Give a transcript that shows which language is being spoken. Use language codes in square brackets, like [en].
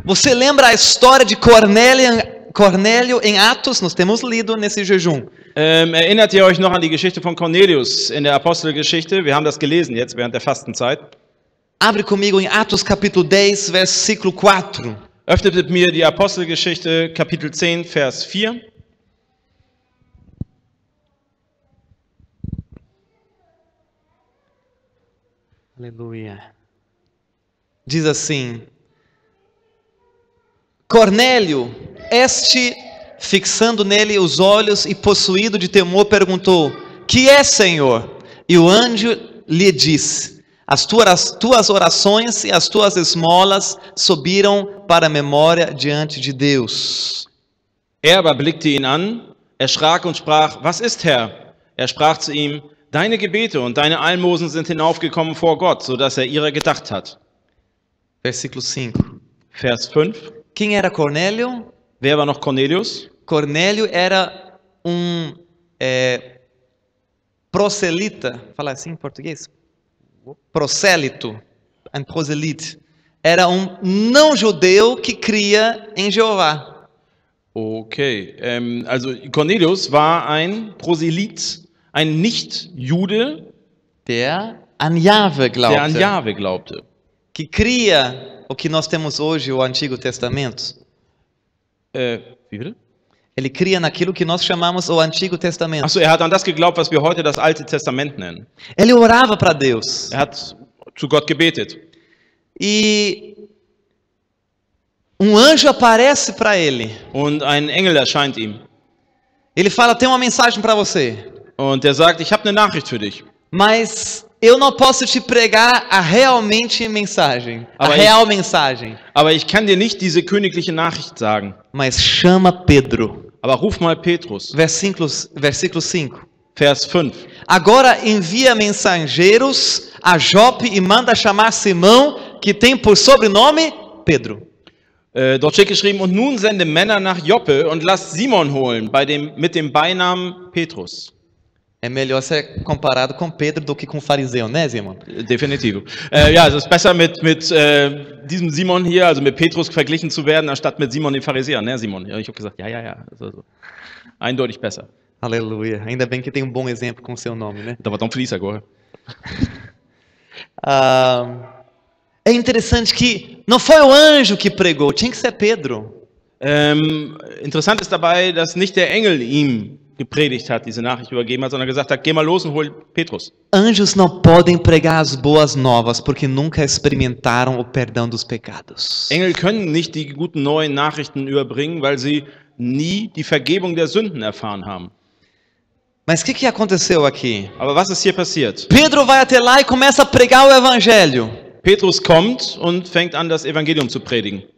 [pt] Você lembra a história de Cornélio em Atos? Nós temos lido nesse jejum. [de] Erinnert ihr euch noch an die Geschichte von Cornelius in der Apostelgeschichte? Wir haben das gelesen jetzt während der Fastenzeit. [pt] Abre comigo em Atos capítulo 10, versículo 4. [de] Öffnet mit mir die Apostelgeschichte, Kapitel 10, Vers 4. [pt] Aleluia. Diz assim: Cornélio, este, fixando nele os olhos e possuído de temor, perguntou: Que é, Senhor? E o anjo lhe disse: As tuas orações e as tuas esmolas subiram para a memória diante de Deus. [de] Aber blickte ihn an, erschrak und sprach: Was ist, Herr? Er sprach zu ihm: Deine Gebete und deine Almosen sind hinaufgekommen vor Gott, sodass ihrer gedacht hat. [pt] Versículo 5. [de] Vers 5. [pt] Quem era Cornélio? [de] Wer war noch Cornelius? [pt] Cornélio era proselita, fala assim em português? Prosélito, [de] ein Proselit. [pt] Era não-judeu que cria em Jeová. [de] Okay, also Cornelius war ein Proselyt, ein Nicht-Jude, Der an Jahwe glaubte. der an Jahwe glaubte. [pt] Que cria o que nós temos hoje, o Antigo Testamento. [de] Wie bitte? [pt] Ele cria naquilo que nós chamamos o Antigo Testamento. [de] Achso, hat an das geglaubt, was wir heute das Alte Testament nennen. [pt] Ele orava para Deus. [de] Hat zu Gott gebetet. [pt] E anjo aparece para ele. [de] Und ein Engel erscheint ihm. [pt] Ele fala: tem uma mensagem para você. [de] Und der sagt, ich habe eine Nachricht für dich. [pt] Mas eu não posso te pregar a realmente mensagem. [de] Aber [pt] a real mensagem. [de] Aber ich kann dir nicht diese königliche Nachricht sagen. [pt] Mas chama Pedro. [de] Aber ruf mal Petrus. [pt] Versículo 5. [de] Vers 5. [pt] Agora envia mensageiros a Jope e manda chamar Simão, que tem por sobrenome Pedro. [de] Dort steht geschrieben, und nun sende Männer nach Joppe und lass Simon holen, mit dem Beinamen Petrus. [pt] É melhor ser comparado com Pedro do que com fariseu, né, Simon? [de] Definitiv. Ja, es ist besser mit diesem Simon hier, also mit Petrus verglichen zu werden, anstatt mit Simon dem Pharisäer, ne, Simon? Ja, ich habe gesagt, ja. Also, eindeutig besser. [pt] Aleluia. Ainda bem que tem bom exemplo com o seu nome, né? Da var de flis agora. É interessante que não foi o anjo que pregou, tinha que ser Pedro. [de] Interessant ist dabei, dass nicht der Engel ihm gepredigt hat, diese Nachricht übergeben hat, sondern gesagt hat, geh mal los und hol Petrus. [pt] Anjos não podem pregar as boas novas porque nunca experimentaram o perdão dos pecados. [de] Engel können nicht die guten neuen Nachrichten überbringen, weil sie nie die Vergebung der Sünden erfahren haben. [pt] Mas o que aconteceu aqui? [de] Aber was ist hier passiert? [pt] Pedro vai até lá e começa a pregar o evangelho. [de] Petrus kommt und fängt an, das Evangelium zu predigen.